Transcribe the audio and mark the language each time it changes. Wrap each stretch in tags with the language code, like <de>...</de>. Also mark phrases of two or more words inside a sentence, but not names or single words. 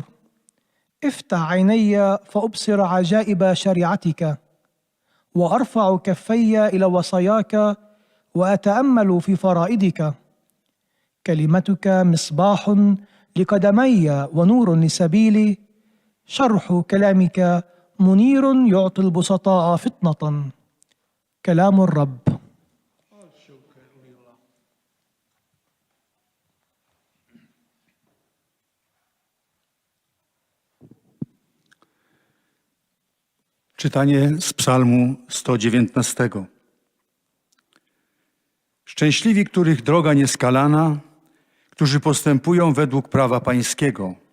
<ar>افتح عيني فأبصر عجائب شريعتك وأرفع كفي إلى وصاياك وأتأمل في فرائضك. كلمتك مصباح لقدمي ونور لسبيلي. شرح كلامك منير يعطي البسطاء فطنة. كلام الرب.</ar> <pl>Czytanie z Psalmu 119. Szczęśliwi, których droga nieskalana, którzy postępują według prawa Pańskiego.</pl>